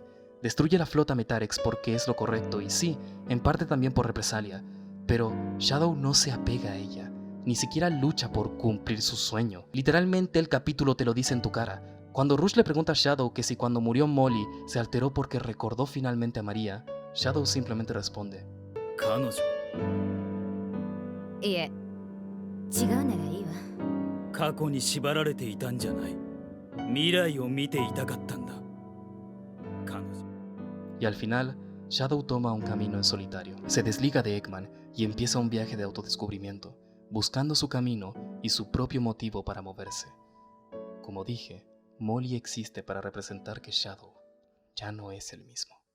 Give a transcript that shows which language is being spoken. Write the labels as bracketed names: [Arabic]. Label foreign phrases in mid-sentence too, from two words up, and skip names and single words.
[Spanish] Destruye la flota Metarex porque es lo correcto y sí, en parte también por represalia, pero Shadow no se apega a ella, ni siquiera lucha por cumplir su sueño. Literalmente el capítulo te lo dice en tu cara. Cuando Rush le pregunta a Shadow que si cuando murió Molly se alteró porque recordó finalmente a María, Shadow simplemente responde: [Japanese] 彼女いえ、違うならいいわ。過去に縛られていたんじゃない。未来を見ていたかったんだ。彼女 [Spanish] Y al final, Shadow toma un camino en solitario, se desliga de Eggman y empieza un viaje de autodescubrimiento, buscando su camino y su propio motivo para moverse. Como dije, Molly existe para representar que Shadow ya no es el mismo.